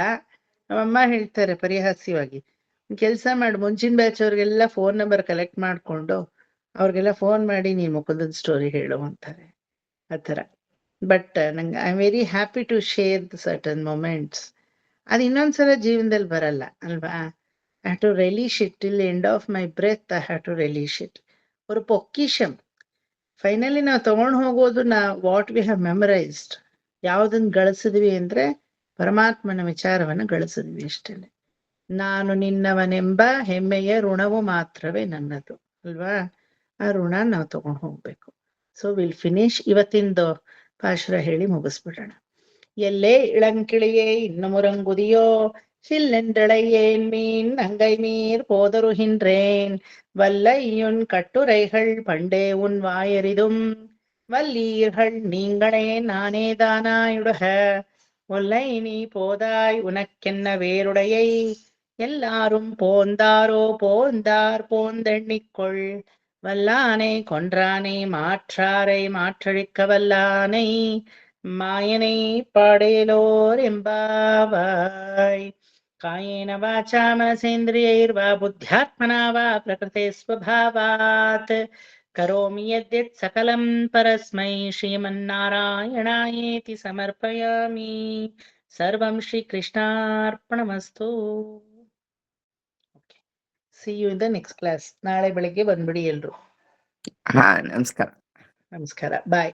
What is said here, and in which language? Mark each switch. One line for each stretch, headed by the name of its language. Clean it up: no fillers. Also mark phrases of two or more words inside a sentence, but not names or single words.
Kannada: ನಮ್ಮಮ್ಮ ಹೇಳ್ತಾರೆ ಪರಿಹಾಸ್ಯವಾಗಿ, ಕೆಲ್ಸ ಮಾಡಿ ಮುಂಚಿನ ಬ್ಯಾಚ್ ಅವ್ರಿಗೆಲ್ಲ
English: phone number collect
Kannada: ಮಾಡ್ಕೊಂಡು ಅವ್ರಿಗೆಲ್ಲ ಫೋನ್ ಮಾಡಿ ನೀನ್ ಮುಕುಂದನ್ ಸ್ಟೋರಿ ಹೇಳು ಅಂತಾರೆ, ಆತರ.
English: But ನಂಗೆ I am very happy to share the certain moments.
Kannada: ಅದು ಇನ್ನೊಂದ್ಸಲ ಜೀವನದಲ್ಲಿ ಬರಲ್ಲ, ಅಲ್ವಾ.
English: I have to relish it till the end of my breath. I have to relish it.
Tamil: ஒரு பொக்கிஷம்.
Kannada: ಫೈನಲಿ ನಾವು ತಗೊಂಡು ಹೋಗೋದು
English: what we have memorised.
Kannada: ಯಾವ್ದನ್ನ ಗಳಿಸಿದ್ವಿ ಅಂದ್ರೆ ಪರಮಾತ್ಮನ ವಿಚಾರವನ್ನ ಗಳಿಸಿದ್ವಿ ಅಷ್ಟೇ. ನಾನು ನಿನ್ನವನೆಂಬ ಹೆಮ್ಮೆಯ ಋಣವು ಮಾತ್ರವೇ ನನ್ನದು, ಅಲ್ವಾ. ಆ ಋಣ ನಾವು ತಗೊಂಡು ಹೋಗ್ಬೇಕು.
English: so will finish.
Kannada: ಇವತ್ತಿಂದು ಪಾಶುರ ಹೇಳಿ ಮುಗಿಸ್ಬಿಡೋಣ.
Tamil: எல்லே இளங்கிளியே இன்னும் உறங்குதியோ சில்லென்றழையேன் மீன் அங்கை மீர் போதரு ஹின்றேன் வல்லையுன் கட்டுரைகள் பண்டே உன் வாயறிதும் வல்லீர்கள் நீங்களே நானே தானாயுடக ஒல்லை நீ போதாய் உனக்கென்ன வேருடையை எல்லாரும் போந்தாரோ போந்தார் போந்தெண்ணிக்கொள் வல்லானை கொன்றானை மாற்றாரை மாற்றழிக்க வல்லானை மாயனை பாடேலோர் எம்பாவாய்.
Sanskrit: ಕಾಯೇನ ವಾಚಾ ಮನಸೇಂದ್ರಿಯೈರ್ವಾ ಬುದ್ಧ್ಯಾತ್ಮನಾ ವಾ ಪ್ರಕೃತೆ ಸ್ವಭಾವಾತ್ ಕರೋಮಿ ಯದ್ಯತ್ ಸಕಲಂ ಪರಸ್ಮೈ ಶ್ರೀಮನ್ನಾರಾಯಣಾಯೇತಿ ಸಮರ್ಪಯಾಮಿ. ಸರ್ವಂ ಶ್ರೀಕೃಷ್ಣಾರ್ಪಣಮಸ್ತು.
English: Okay, see you in the next class.
Kannada: ನಾಳೆ ಬೆಳಿಗ್ಗೆ ಬಂದ್ಬಿಡಿ ಎಲ್ರು. ಹಾ, ನಮಸ್ಕಾರ. ನಮಸ್ಕಾರ, ಬಾಯ್.